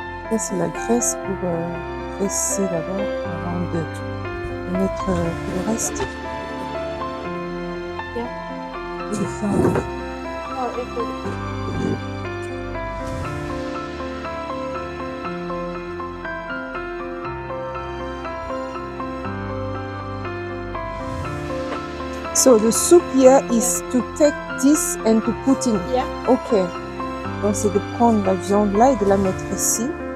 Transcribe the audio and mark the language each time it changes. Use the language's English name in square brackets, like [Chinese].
[French] Ça, c'est la graisse pour graisser d'abord avant de mettre tout le reste. Et de faire [English] So the soup here is to take this and to put in. Yeah. Ok. [French] Donc c'est de prendre la viande là et de la mettre ici.